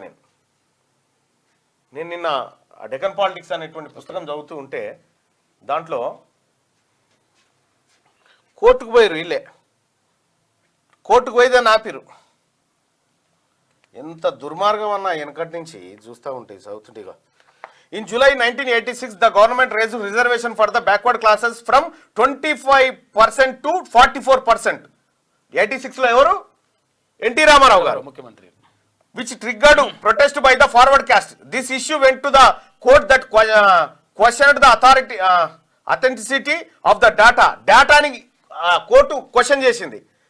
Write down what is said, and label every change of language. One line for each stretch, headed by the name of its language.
Telugu: నేను నిన్న డెక్కన్ పాలిటిక్స్ అనేటువంటి పుస్తకం చదువుతూ ఉంటే దాంట్లో కోర్టుకు పోయారు. వీళ్ళే కోర్టుకు పోయిదని ఆపిరు. ఎంత దుర్మార్గం అన్నా వెనకటి నుంచి చూస్తూ ఉంటాయి, చదువుతుంటేగా.
English: In July 1986, the government raised reservation for the backward classes from 25% to 44%.
Telugu: 86లో ఎవరు? ఎన్టీ రామారావు గారు ముఖ్యమంత్రి.
English: Which triggered protest by the forward caste. This issue went to the court that questioned the authenticity of the data.
Telugu: Dataని court question చేసింది.